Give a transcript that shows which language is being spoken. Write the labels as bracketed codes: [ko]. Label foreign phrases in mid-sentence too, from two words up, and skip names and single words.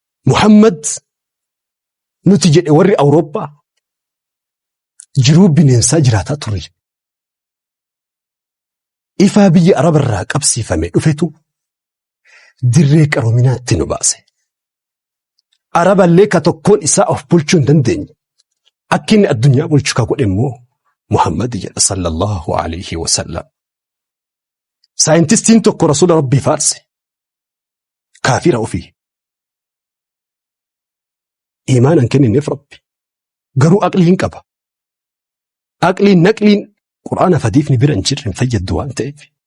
[om] Muhammad nuti jedhe warri Awurooppaa jiruu bineensaa jiraataa ture. Ifaa biyya Araba irraa qabsiifame dhufetu dirree qaroominaatti nu baase. Araballee ka tokkoon isaa of bulchuu hin dandeenye. Akka inni addunyaa bulchu ka godhe immoo Muhammad jedha [ar] صلى الله عليه وسلم. [om] Saayintistiin tokko Rasuula Rabbii faarse. Kaafira ofii. Iimaan an kennineef Rabbi. Garuu aqliin qaba. Aqliin naqliin Qur'aana fadiifni bira hin jirre hin fayyaddu waan ta'eef.